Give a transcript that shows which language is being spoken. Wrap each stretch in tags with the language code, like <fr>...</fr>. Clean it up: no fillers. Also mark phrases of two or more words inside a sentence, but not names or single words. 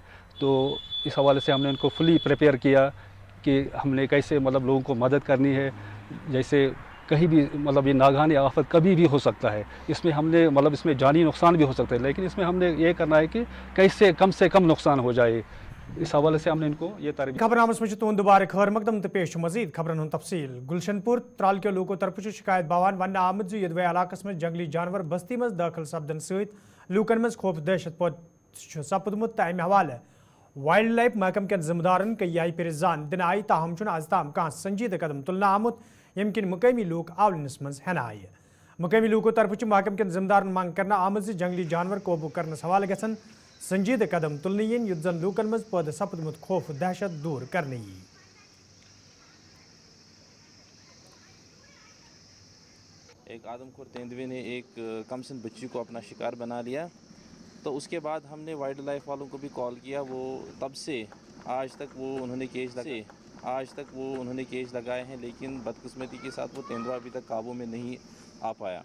<ur>تو اس حوالے سے ہم نے ان کو</ur> <en>fully prepare</en> <ur>کیا کہ ہم نے کیسے لوگوں کو مدد کرنی ہے. جیسے کہیں بھی یہ ناگہانی آفت کبھی بھی ہو سکتا ہے، اس میں ہم نے اس میں جانی نقصان بھی ہو سکتا ہے، لیکن اس میں ہم نے یہ کرنا ہے کہ کیسے کم سے کم نقصان ہو جائے. اس حوالے سے ہم نے ان کو یہ تربیت.</ur> <ks>खबरनामस में तुंद दोबारा खैर मकदम तो पेश मजीद खबरन हुन तफसील। गुलशनपुर त्राल के लोगों तरफ शिकायत बवान वन आमद यदवे इलाकस में जंगली जानवर बस्ती मज दाखिल सपदन सहित लूकन मज खौफ दहशत पद सपदमुत तो अमि हवाले</ks> <en>wild life</en> <ks>महकम के जिम्मेदारन कई आई फिर जान दिन आई, ताहम आज ताम कह संजीद कदम तुलना आमुत यम किन मुकामी लोग आवलनस मज हेना आय। मुकामी लोगों तरफ महकम के जिम्मेदारन मांग करना आमद जंगली जानवर काबू करने हवाले गसन संजीद कदम तुलने युत जन लूकन मज पद सपदमुत खौफ दहशत दूर करने।</ks> <ur>ایک آدم خور تیندوے نے ایک کمسن بچی کو اپنا شکار بنا لیا، تو اس کے بعد ہم نے</ur> <en>wild life</en> <ur>والوں کو بھی کال کیا. وہ تب سے آج تک انہوں نے کیج لگائے ہیں، لیکن بدقسمتی کے ساتھ وہ تیندوا ابھی تک قابو میں نہیں آ پایا.</ur>